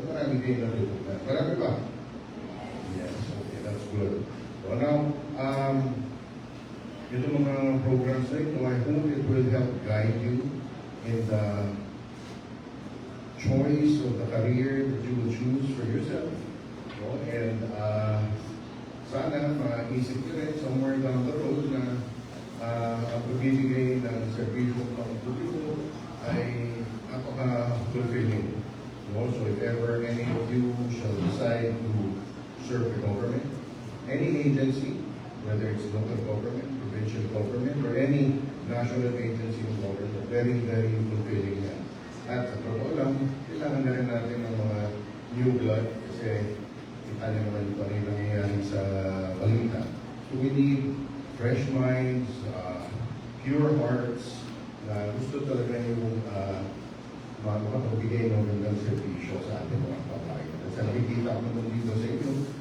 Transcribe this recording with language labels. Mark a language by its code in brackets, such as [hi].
[tl] Marami kayo natutunan. Marami ba? [en] Yes, okay, that's good. So now, [tl] ito mga programs na ito, [en] I hope it will help guide you in the choice of the career that you will choose for yourself. [tl] So, and sana maisip nyo rin [en] somewhere down the road [tl] na ang pagbibigay ng servisyo ng publiko ay napaka-fulfilling. [en] So if ever any of you shall decide to serve the government, any agency, whether it's local government, provincial government, or any national agency of government, very, very fulfilling yan. [tl] At sa totoo lang, kailangan na rin natin ng mga new blood kasi kita niyo naman pa rin nangyayari sa balita. [en] So we need fresh minds, pure hearts, [tl] na gusto talaga yung makapagbigay ng magandang servisyo sa ating mga kabayan. At sa nakikita ko naman dito sa inyo,